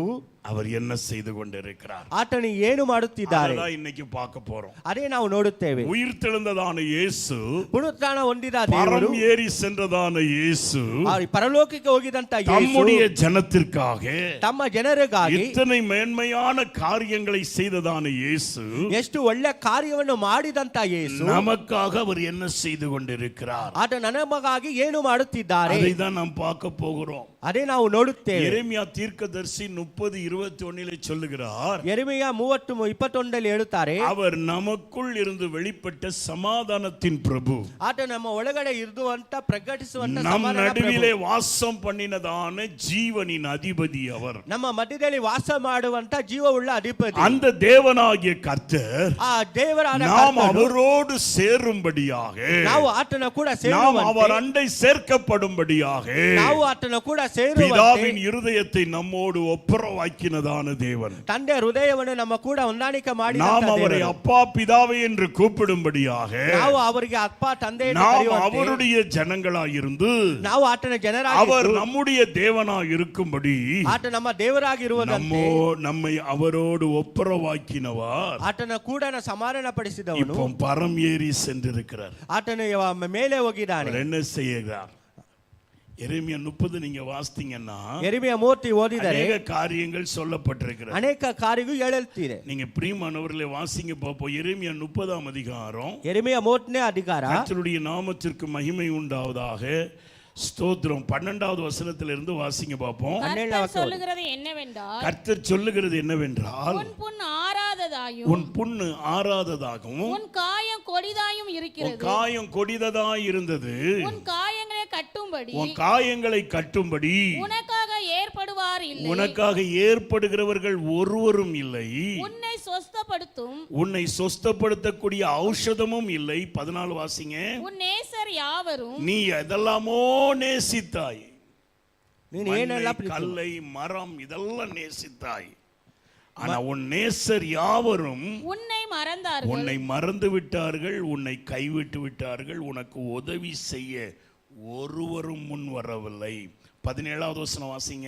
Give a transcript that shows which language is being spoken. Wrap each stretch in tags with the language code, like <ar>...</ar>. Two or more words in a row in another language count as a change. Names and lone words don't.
<ta>அவர் என்ன செய்து கொண்டிருக்கிறார்?</ta> <kn>ಆತನು ಏನು ಮಾಡುತ್ತಿದ್ದಾರೆ</kn> <ta>அதான் இன்னைக்கு பார்க்க போறோம்.</ta> <kn>ಅದೇ ನಾವು ನೋಡುತ್ತೇವೆ.</kn> <ta>உயிர் தெழுந்ததான இயேசு,</ta> <kn>ಪುನರುತ್ಥಾನ ಹೊಂದಿದ ದೇವರು,</kn> <ta>பரம் ஏறி சென்றதான இயேசு,</ta> <kn>ಆ ಪರಲೋಕಕ್ಕೆ ಹೋಗಿದಂತ ಯೇಸು</kn> <ta>தம்முடைய ஜனத்திற்காக</ta> <kn>ತಮ್ಮ ಜನರಿಗಾಗಿ</kn> <ta>இத்தனை மேன்மையான காரியங்களை செய்ததான இயேசு,</ta> <kn>ಎಷ್ಟು ಒಳ್ಳೆ ಕಾರ್ಯವನ್ನು ಮಾಡಿದಂತ ಯೇಸು</kn> <ta>நமக்காக அவர் என்ன செய்து கொண்டிருக்கிறார்?</ta> <kn>ಆತ ನಮಗಾಗಿ ಏನು ಮಾಡುತ್ತಿದ್ದಾರೆ</kn> <ta>அதை தான் நாம் பார்க்க போகிறோம்.</ta> <kn>ಅದೇ ನಾವು ನೋಡುತ್ತೇವೆ.</kn> <ta>எரேமியா தீர்க்கதரிசி 30:21 சொல்லுகிறார்,</ta> <kn>ಯೆರೆಮೀಯ 30:21 ಹೇಳುತ್ತಾರೆ,</kn> <ta>அவர் நமக்குள் இருந்து வெளிப்பட்ட சமாதானத்தின் பிரபு,</ta> <kn>ಆತ ನಮ್ಮ ಒಳಗಡೆ ಇರುವಂತ ಪ್ರಕಟಿಸುವಂತ</kn> <ta>நம்</ta> <kn>ಸಮಾಧಾನ</kn> <ta>நடுவிலே</ta> <kn>ಪ್ರಭು.</kn> <ta>வாசம் பண்ணினதான ஜீவனின் அதிபதி அவர்.</ta> <kn>ನಮ್ಮ ಮಧ್ಯದಲ್ಲಿ ವಾಸ ಮಾಡುವಂತ ಜೀವವುಳ್ಳ ಅಧಿಪತಿ</kn> <ta>அந்த தேவனாகிய கர்த்தர்</ta> <kn>ಆ ದೇವರಾದ</kn> <ta>நாம்</ta> <kn>ಕರ್ತನು</kn> <ta>அவரோடு சேரும்படியாக,</ta> <kn>ನಾವು ಆತನ ಕೂಡ</kn> <ta>நாம்</ta> <kn>ಸೇರುವಂತೆ,</kn> <ta>அவர் அண்டை சேர்க்கப்படும்படியாக</ta> <kn>ನಾವು ಆತನ ಕೂಡ ಸೇರುವಂತೆ</kn> <ta>பிதாவின் இருதயத்தை நம்மோடு ஒப்புரவாக்கினதான தேவன்,</ta> <kn>ತಂದೆ ಹೃದಯವನ್ನು ನಮ್ಮ ಕೂಡ ಹೊಂದಾಣಿಕೆ ಮಾಡಿ</kn> <ta>நாம் அவரை அப்பா பிதாவே என்று கூப்பிடும்படியாக</ta> <kn>ನಾವು ಅವರಿಗೆ ಅಪ್ಪ ತಂದೆ ಎಂದು</kn> <ta>நாம்</ta> <kn>ಕರೆಯುವಂತೆ,</kn> <ta>அவருடைய ஜனங்களாயிருந்து</ta> <kn>ನಾವು ಆತನ ಜನರಾಗಿ</kn> <ta>அவர் நம்முடைய தேவனாய் இருக்கும்படி</ta> <kn>ಆತ ನಮ್ಮ ದೇವರಾಗಿರುವುದಂತೆ</kn> <ta>நம்மை அவரோடு ஒப்புரவாக்கினவர்</ta> <kn>ಆತನ ಕೂಡ ಸಮಾಧಾನ ಪಡಿಸಿದವನು</kn> <ta>இப்போ பரம் ஏறி சென்றிருக்கிறார்.</ta> <kn>ಆತನು ಮೇಲೆ ಹೋಗಿದ್ದಾನೆ.</kn> <ta>அவர் என்ன செய்கிறார்? எரேமியா 30 நீங்க வாசித்தீங்கன்னா</ta> <kn>ಯೆರೆಮೀಯ 30 ಓದಿದರೆ</kn> <ta>அநேக காரியங்கள் சொல்லப்பட்டிருக்கிறது.</ta> <kn>ಅನೇಕ ಕಾರ್ಯಗಳು ಹೇಳುತ್ತಿದೆ.</kn> <ta>நீங்க பிரியமானவர்களே வாசிங்க பாப்போம். எரேமியா 30ஆம் அதிகாரம்.</ta> <kn>ಯೆರೆಮೀಯ 30ನೇ ಅಧಿಕಾರ.</kn> <ta>கர்த்தருடைய நாமத்திற்கு மகிமை உண்டாவதாக. ஸ்தோத்திரம். 12வது வசனத்திலிருந்து வாசிங்க பார்ப்போம். கர்த்தர் சொல்லுகிறது என்னவென்றால், கர்த்தர் சொல்லுகிறது என்னவென்றால், உன் புண் ஆறாததாயும் உன் புண்ணு ஆறாததாகவும் உன் காயம் கொடிதாயும் உன் இருக்கிறது. காயம் கொடிததாய் இருந்தது. உன் காயங்களை கட்டும்படி உன் காயங்களை கட்டும்படி உனக்காக ஏற்படுவார் இல்லை. உனக்காக ஏற்படுகிறவர்கள் ஒருவரும் இல்லை. உன்னை சொஸ்தப்படுத்தும் உன்னை சொஸ்தப்படுத்தக்கூடிய ஔஷதமும் இல்லை. 14 வாசிங்க. உன் நேசர் யாவரும் நீ எதெல்லாமோ நேசித்தாய்.</ta> <kn>ನೀನು ಏನೆಲ್ಲ</kn> <ta>மண்ணை, கல்லை, மரம் இதெல்லாம் நேசித்தாய். ஆனா உன் நேசர் யாவரும் உன்னை மறந்தார்கள். உன்னை மறந்து விட்டார்கள், உன்னை கைவிட்டு விட்டார்கள். உனக்கு உதவி செய்ய ஒருவரும் முன் வரவில்லை. 17வது வசனம் வாசிங்க.</ta>